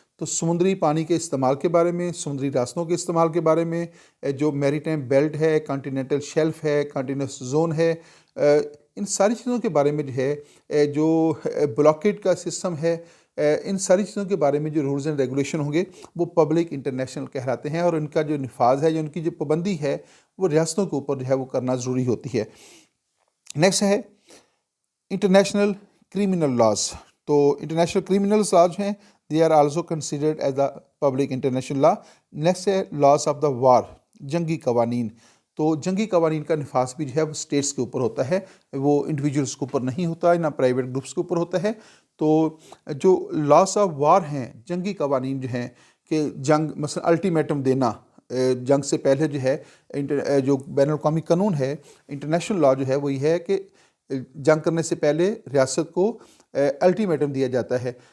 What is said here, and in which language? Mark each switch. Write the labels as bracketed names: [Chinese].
[Urdu] تو سمندری پانی کے استعمال کے بارے میں، سمندری راستوں کے استعمال کے بارے میں، جو میری ٹائم بیلٹ ہے، کانٹیننٹل شیلف ہے، کنٹینیوس زون ہے، ان ساری چیزوں کے بارے میں جو ہے جو بلاکیڈ کا سسٹم ہے، ان ساری چیزوں کے بارے میں جو رولز اینڈ ریگولیشن ہوں گے وہ پبلک انٹرنیشنل کہلاتے ہیں، اور ان کا جو نفاذ ہے یا ان کی جو پابندی ہے وہ ریاستوں کے اوپر جو ہے وہ کرنا ضروری ہوتی ہے. نیکسٹ ہے انٹرنیشنل کریمنل لاز. [English] تو international criminal laws ہیں they are also considered as the public international law. Next ہے laws of the war, [Urdu] جنگی قوانین. تو جنگی قوانین کا نفاذ بھی جو ہے وہ اسٹیٹس کے اوپر ہوتا ہے، وہ انڈیویجولس کے اوپر نہیں ہوتا ہے، نہ پرائیویٹ گروپس کے اوپر ہوتا ہے. تو جو لاس آف وار ہیں، جنگی قوانین جو ہیں کہ جنگ مثلا الٹیمیٹم دینا، جنگ سے پہلے جو ہے جو بین الاقوامی قانون ہے انٹرنیشنل لا جو ہے وہ یہ ہے کہ جنگ کرنے سے پہلے ریاست کو الٹیمیٹم دیا جاتا ہے.